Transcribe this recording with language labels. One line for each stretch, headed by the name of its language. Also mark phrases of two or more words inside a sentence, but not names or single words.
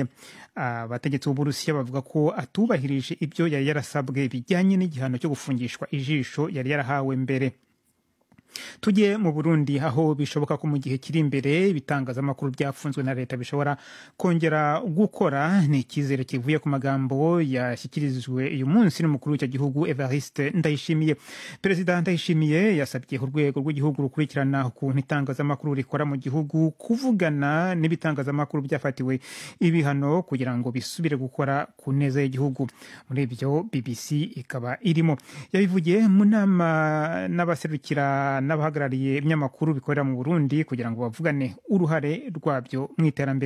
Kinyarwanda: Abategetsi b'Uburusiya bavuga ko atubahirije ibyo yari yarasabwe bijyanye n'igihano cyo gufungishwa ijisho yari yarahawe mbere. Tujye mu Burundi aho bishoboka ko mu gihe kiri imbere ibitangazamakuru byafunzwe na leta bishobora kongera gukora. Ni ikizere kivuye ku magambo yashyikirijwe uyu munsi n'umukuru w'icyo gihugu Evariste Ndayishimiye. Perezida Ndayishimiye yasabye urwego rw'igihugu rukurikirana ukuntu itangazamakuru rikora mu gihugu kuvugana n'ibitangazamakuru byafatiwe ibihano kugira ngo bisubire gukora ku neza y'igihugu. Muri ibyo BBC ikaba irimo. Yabivugiye mu nama n'abaserukira n'abahagarariye ibinyamakuru bikorera mu Burundi kugira ngo bavugane uruhare rwabyo mu iterambere.